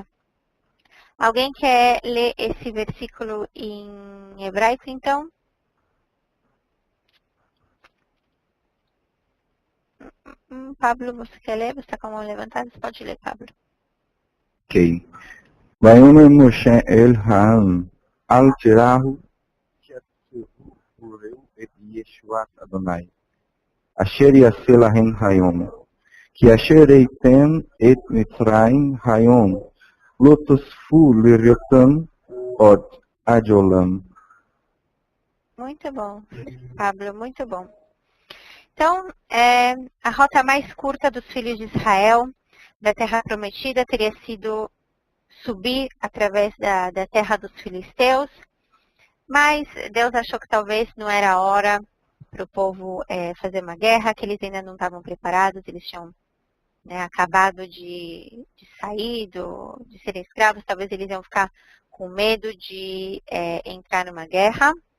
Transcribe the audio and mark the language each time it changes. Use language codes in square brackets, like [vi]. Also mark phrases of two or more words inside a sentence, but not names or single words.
[pt] Alguém quer ler esse versículo em hebraico, então? Pablo, você quer ler? Você está com a mão levantada? Você pode ler, Pablo. Ok. [he] ויאמר משה אל העם אל תיראו וראו את ישועת אדני אשר יעשה לכם היום כי אשר ראיתם את מצרים היום לא תספו לראותם עוד עד עולם. [pt] Muito bom, Pablo, muito bom. Então, a rota mais curta dos filhos de Israel da Terra Prometida teria sido subir através da terra dos filisteus, mas Deus achou que talvez não era a hora para o povo fazer uma guerra, que eles ainda não estavam preparados, eles tinham acabado de sair, de serem escravos, talvez eles iam ficar com medo de entrar numa guerra.